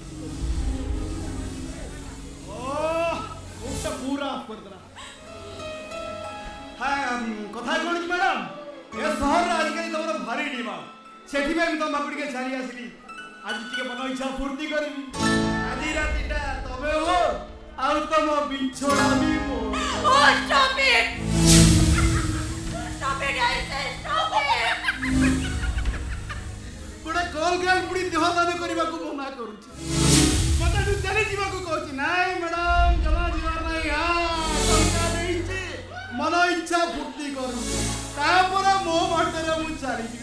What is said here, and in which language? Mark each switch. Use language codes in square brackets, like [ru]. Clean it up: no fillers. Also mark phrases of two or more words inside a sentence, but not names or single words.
[or] ଓଃ, ମୁହଁଟା ପୁରା ଅଫ୍ କରିଦେଲା। କଥା କଣ କି ମ୍ୟାଡାମ ଏ ସହରରେ ଆଜିକାଲି ତମର ଭାରି ଡିମାଣ୍ଡ ସେଥିପାଇଁ ମୁଁ ତମ ପାଖକୁ ଟିକେ ଚାଲି ଆସିଲି ଆଜି ଟିକେ ମନ ଇଚ୍ଛା ଫୁର୍ତ୍ତି କରିବି ଆଜି ରାତିଟା ତମେ ହୋ ଆଉ ତମ ବିଛଣା ବି ମୋ [en] Oh, stop it! Stop it, I say stop it! [or] ଗୋଟେ [en] call girl [or] ପୁଣି ଦେହ ଦାନ କରିବାକୁ ମନା କରୁଛି ମତେ ତୁ ଚାଲି ଯିବାକୁ କହୁଛି ନାଇଁ ମ୍ୟାଡାମ ଜମା ଯିବାର ନାହିଁ ଟଙ୍କା ଦେଇଛି ମନ ଇଚ୍ଛା ଫୁର୍ତ୍ତି କରୁଛି ତାପରେ ମୋ ବାଟରେ ମୁଁ ଚାଲିଯିବି